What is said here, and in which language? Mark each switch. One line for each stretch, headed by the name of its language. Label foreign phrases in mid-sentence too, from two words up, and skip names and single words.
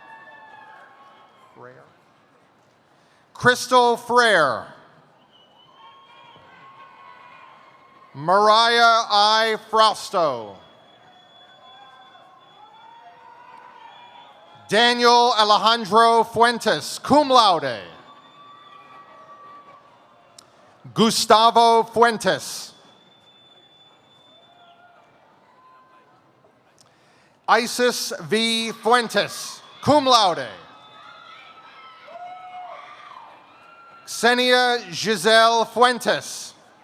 English: Crystal Frere. Mariah I. Frausto. Daniel Alejandro Fuentes,
Latin: cum laude.
English: Gustavo Fuentes. Isis V. Fuentes,
Latin: cum laude.
English: Xenia Giselle Fuentes.